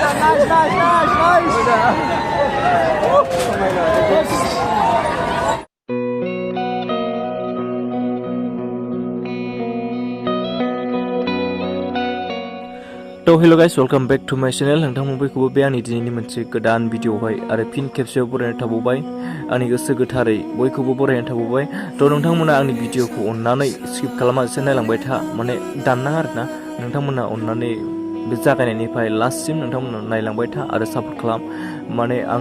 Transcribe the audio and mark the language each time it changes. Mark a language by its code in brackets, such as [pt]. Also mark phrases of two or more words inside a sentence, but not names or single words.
[brx] तो [en] hello guys welcome back to my channel [brx] नोंथांमोन बयखौबो बे आंनि दिनैनि मोनसे गोदान भिडिअआवहाय आरो फिन खेबसेयाव बरायनाय थाबावबाय आंनि गोसो गोथारै बयखौबो बरायनाय थाबावबाय तो नोंथांमोना आंनि भिडिअखौ अननानै स्किप खालामालासे नायलांबाय था माने दाननाङा आरोना नोंथांमोना अननानै बे जागायनायनिफ्राय लास्टसिम नोंथांमोना नायलांबाय था आरो सापर्ट खालाम माने आं